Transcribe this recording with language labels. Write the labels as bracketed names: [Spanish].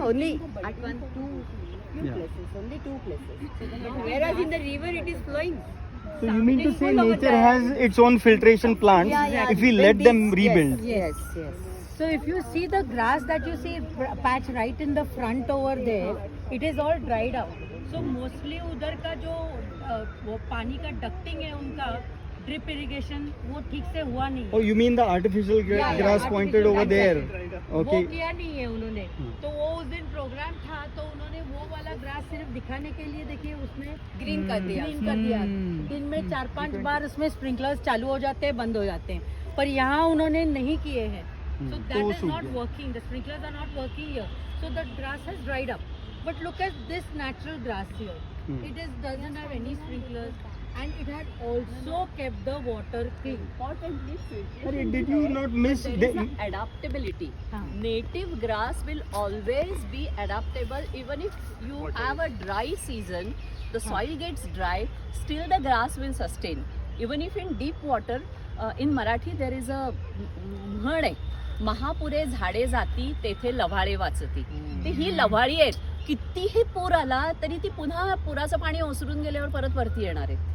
[English] Only at few places. Only 2 places. Whereas in the river it is flowing. So you mean to say nature has its own filtration plants if we let them rebuild? Yes, yes. So if you see the grass that you see patch right in the front over there, it is all dried up. So mostly [Hindi] उधर का जो वो पानी का ducting है उनका drip irrigation वो ठीक से हुआ नहीं. [English] Oh, you mean the artificial grass pointed over there? Okay. [Hindi] वो किया नहीं है उन्होंने. तो वो उस दिन प्रोग्राम था तो उन्होंने वो वाला ग्रास सिर्फ दिखाने के लिए देखिए उसमें ग्रीन कर दिया. ग्रीन कर दिया. दिन में 4-5 बार उसमें स्प्रिंकलर्स चालू हो जाते हैं, बंद हो जाते हैं. पर यहाँ उन्होंने नहीं किए हैं. [English] So that is not working. The sprinklers are not working here. So the grass has dried up. But look at this natural grass here. It doesn't have any sprinklers, and it had also kept the water clean. Importantly, Did you not miss? there is an adaptability. Native grass will always be adaptable. Even if you have a dry season, the soil gets dry, still the grass will sustain. Even if in deep water, in Marathi there is a [Marathi] म्हण आहे, महापुरे झाडे जाती तेथे लव्हाळे वाचती. ती ही लव्हाळी आहेत. कितीही पूर आला तरी ती पुन्हा पुराचं पाणी ओसरून गेल्यावर परत वरती येणार आहे.